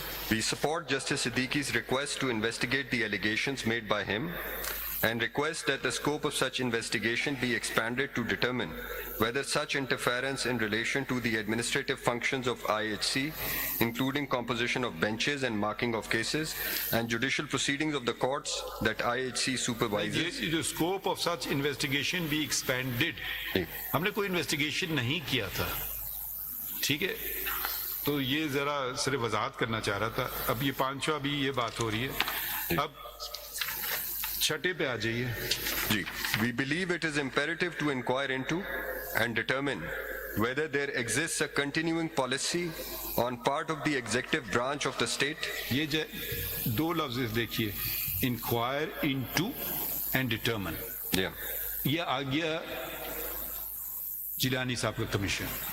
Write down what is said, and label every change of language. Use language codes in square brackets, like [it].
[en] We support Justice Siddiqui's request to investigate the allegations made by him and request that the scope of such investigation be expanded to determine whether such interference in relation to the administrative functions of IHC, including composition of benches and marking of cases, and judicial proceedings of the courts that IHC supervises. [ur] یہ جو [en] scope of such investigation [ur] بھی expanded, ہم نے کوئی investigation نہیں کیا تھا، ٹھیک ہے. تو یہ ذرا صرف وضاحت کرنا چاہ رہا تھا. اب یہ پانچواں بھی یہ بات ہو رہی ہے. اب چھٹے پہ آ جائیے. [en] Ji, we believe it is imperative to inquire into and determine whether there exists a continuing policy on part of the executive branch of the state. [ur] یہ دو لفظ دیکھیے، [en] Inquire into and determine. [ur] یہ آ گیا جیلانی صاحب کا کمیشن.